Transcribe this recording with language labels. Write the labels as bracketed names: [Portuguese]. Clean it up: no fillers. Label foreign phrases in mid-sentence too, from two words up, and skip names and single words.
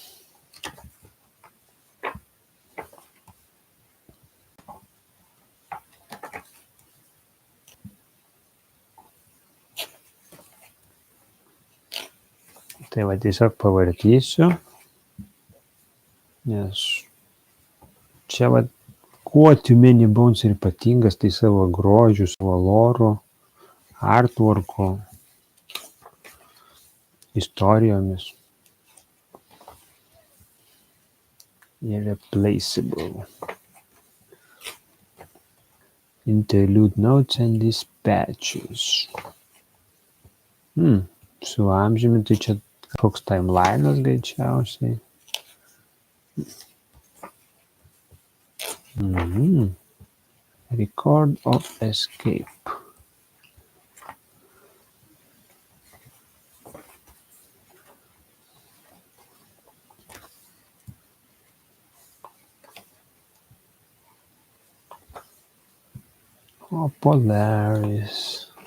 [Lithuanian] Tai va tiesiog pavartysiu, nes čia va kuo Too Many Bones ir ypatingas, tai savo grožiu, savo loru, artworku, istorijomis. Irreplaceable. [English] Interlude notes and dispatches. [Lithuanian] Su amžiumi tai čia koks timelinas greičiausiai. [English] Record of escape. O Polaris.